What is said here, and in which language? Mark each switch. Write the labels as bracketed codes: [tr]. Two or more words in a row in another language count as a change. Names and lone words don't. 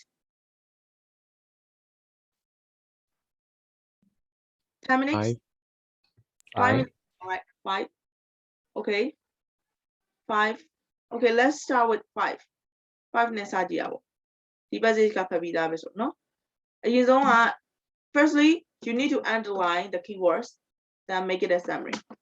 [en] 10 minutes? Five. 5 minutes, all right, 5. Okay, 5. Okay, let's start with 5. 5 [my] နဲ့စကြည့်ရအောင် ဒီ passage ကဖတ်ပြီးသားပဲဆိုနော်အရင်ဆုံးက [en] firstly you need to underline the keywords then make it a summary.